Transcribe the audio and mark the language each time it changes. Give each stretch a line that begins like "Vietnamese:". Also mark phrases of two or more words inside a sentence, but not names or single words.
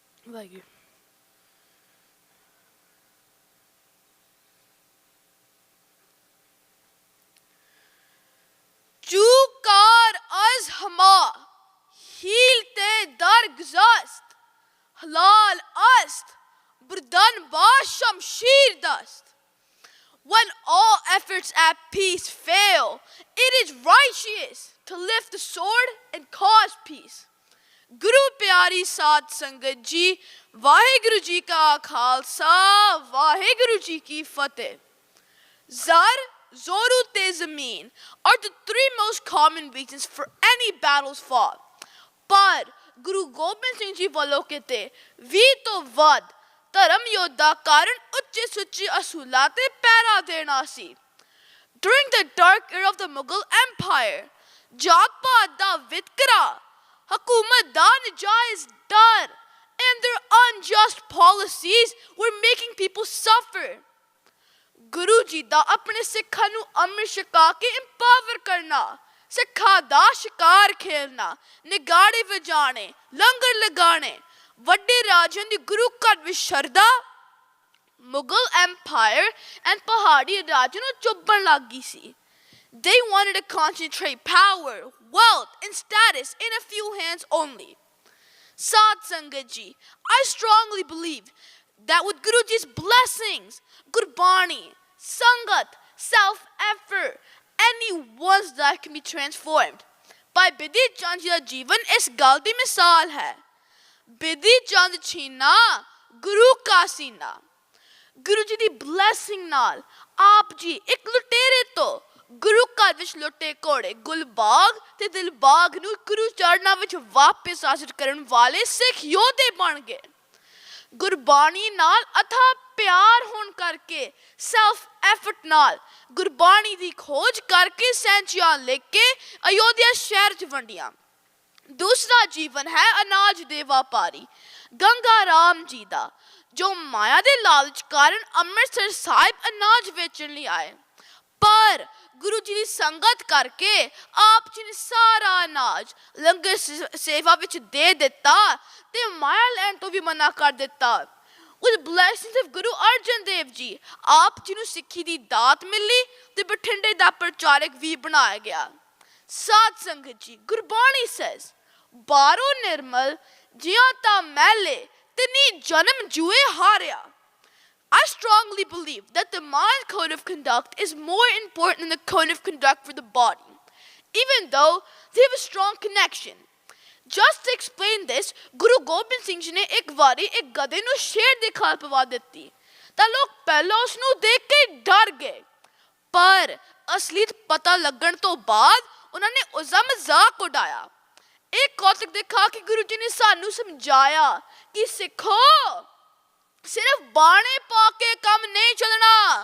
Persian: ਵਾਹਿਗੁਰੂ چو کار از همه حیلتی در گذشت حلال است بردن به شمشیر دست.
English: When all efforts at peace fail, it is righteous to lift the sword and cause peace.
Punjabi: ਗੁਰੂ ਪਿਆਰੀ ਸਾਧ ਸੰਗਤ ਜੀ, ਵਾਹਿਗੁਰੂ ਜੀ ਕਾ ਖ਼ਾਲਸਾ, ਵਾਹਿਗੁਰੂ ਜੀ ਕੀ ਫ਼ਤਿਹ. ਜ਼ਰ, ਜ਼ੋਰੂ ਤੇ ਜ਼ਮੀਨ
English: are the three most common reasons for any battles fought.
Punjabi: But Guru Gobind Singh Ji ਵੱਲੋਂ ਕਿਤੇ 20 ਤੋਂ ਵੱਧ ਧਰਮ ਯੋਧਾ ਕਾਰਨ ਉੱਚੇ ਸੁੱਚੇ ਅਸੂਲਾਂ ਤੇ ਪਹਿਰਾ ਦੇਣਾ ਸੀ.
English: During the dark era of the Mughal Empire,
Punjabi: ਜਾਤ ਪਾਤ ਦਾ ਵਿਤਕਰਾ, ਹਕੂਮਤ ਦਾ ਨਜਾਇਜ਼ ਡਰ,
English: and their unjust policies were making people suffer.
Punjabi: ਗੁਰੂ ਜੀ ਦਾ ਆਪਣੇ ਸਿੱਖਾਂ ਨੂੰ ਅੰਮ੍ਰਿਤ ਛਕਾ ਕੇ ਇੰਪਾਵਰ ਕਰਨਾ, ਸਿੱਖਾਂ ਦਾ ਸ਼ਿਕਾਰ ਖੇਲਣਾ, ਨਿਗਾੜੇ ਵਜਾਣੇ, ਲੰਗਰ ਲਗਾਣੇ, ਵੱਡੇ ਰਾਜਿਆਂ ਦੀ ਗੁਰੂ ਘਰ ਵਿੱਚ ਸ਼ਰਧਾ ਮੁਗਲ ਐਮਪਾਇਰ ਐਂਡ ਪਹਾੜੀ ਰਾਜਿਆਂ ਨੂੰ ਚੁੱਭਣ ਲੱਗ ਗਈ ਸੀ.
English: They wanted to concentrate power, wealth and status in a few hands only.
Punjabi: ਸਾਧ ਸੰਗਤ ਜੀ,
English: I strongly believe that with Guru Ji's blessings, Gurbani, Sangat, self-effort, anyone's life can be transformed.
Punjabi: ਭਾਈ ਬਿਧੀ ਚੰਦ ਜੀ ਦਾ ਜੀਵਨ ਇਸ ਗੱਲ ਦੀ ਮਿਸਾਲ ਹੈ. ਬਿਧੀ ਚੰਦ ਛੀਨਾ, ਗੁਰੂ ਕਾ ਸੀਨਾ. ਗੁਰੂ ਜੀ ਦੀ blessing ਨਾਲ, ਆਪ ਜੀ ਇੱਕ ਲੁਟੇਰੇ ਤੋਂ ਗੁਰੂ ਘਰ ਵਿੱਚ ਲੁੱਟੇ ਘੋੜੇ ਗੁਲਬਾਗ ਤੇ ਦਿਲਬਾਗ ਨੂੰ ਗੁਰੂ ਚਰਨਾਂ ਵਿੱਚ ਵਾਪਿਸ ਹਾਜ਼ਰ ਕਰਨ ਵਾਲੇ ਸਿੱਖ ਯੋਧੇ ਬਣ ਗਏ. ਗੁਰਬਾਣੀ ਨਾਲ ਅਥਾਹ ਪਿਆਰ ਹੋਣ ਕਰਕੇ
English: self effort
Punjabi: ਨਾਲ ਗੁਰਬਾਣੀ ਦੀ ਖੋਜ ਕਰਕੇ ਸੈਂਚੀਆਂ ਲੈ ਕੇ ਅਯੋਧਿਆ ਸ਼ਹਿਰ 'ਚ ਵੰਡੀਆਂ. ਦੂਸਰਾ ਜੀਵਨ ਹੈ ਅਨਾਜ ਦੇ ਵਪਾਰੀ ਗੰਗਾ ਰਾਮ ਜੀ ਦਾ, ਜੋ ਮਾਇਆ ਦੇ ਲਾਲਚ ਕਾਰਨ ਅੰਮ੍ਰਿਤਸਰ ਸਾਹਿਬ ਅਨਾਜ ਵੇਚਣ ਲਈ ਆਏ. ਪਰ ਗੁਰੂ ਜੀ ਦੀ ਸੰਗਤ ਕਰਕੇ ਆਪ ਜੀ ਨੇ ਸਾਰਾ ਅਨਾਜ ਲੰਗਰ ਸੇਵਾ ਵਿੱਚ ਦੇ ਦਿੱਤਾ ਤੇ ਮਾਇਆ ਲੈਣ ਤੋਂ ਵੀ ਮਨਾ ਕਰ ਦਿੱਤਾ.
English: With the blessings of Guru Arjan Dev Ji,
Punjabi: ਆਪ ਜੀ ਨੂੰ ਸਿੱਖੀ ਦੀ ਦਾਤ ਮਿਲੀ ਤੇ ਬਠਿੰਡੇ ਦਾ ਪ੍ਰਚਾਰਕ ਵੀ ਬਣਾਇਆ ਗਿਆ. ਸਾਧ ਸੰਗਤ ਜੀ, ਗੁਰਬਾਣੀ says, ਬਾਹਰੋਂ ਨਿਰਮਲ ਜਿਉਂ ਤਾਂ ਮੈਲੇ ਤਿਨੀ ਜਨਮ ਜੂਏ ਹਾਰਿਆ.
English: I strongly believe that the mind code of conduct is more important than the code of conduct for the body, even though they have a strong connection. Just to explain this,
Punjabi: ਗੁਰੂ ਗੋਬਿੰਦ ਸਿੰਘ ਜੀ ਨੇ ਇੱਕ ਵਾਰੀ ਇੱਕ ਗਧੇ ਨੂੰ ਸ਼ੇਰ ਦੀ ਖੱਲ ਪਵਾ ਦਿੱਤੀ. ਤਾਂ ਲੋਕ ਪਹਿਲਾਂ ਉਸ ਨੂੰ ਦੇਖ ਕੇ ਡਰ ਗਏ, ਪਰ ਅਸਲੀਅਤ ਪਤਾ ਲੱਗਣ ਤੋਂ ਬਾਅਦ ਉਹਨਾਂ ਨੇ ਉਸਦਾ ਮਜ਼ਾਕ ਉਡਾਇਆ. ਇੱਕ ਕੌਤਕ ਦਿਖਾ ਕੇ ਗੁਰੂ ਜੀ ਨੇ ਸਾਨੂੰ ਸਮਝਾਇਆ ਕਿ ਸਿੱਖੋ, ਸਿਰਫ ਬਾਣੇ ਪਾ ਕੇ ਕੰਮ ਨਹੀਂ ਚੱਲਣਾ.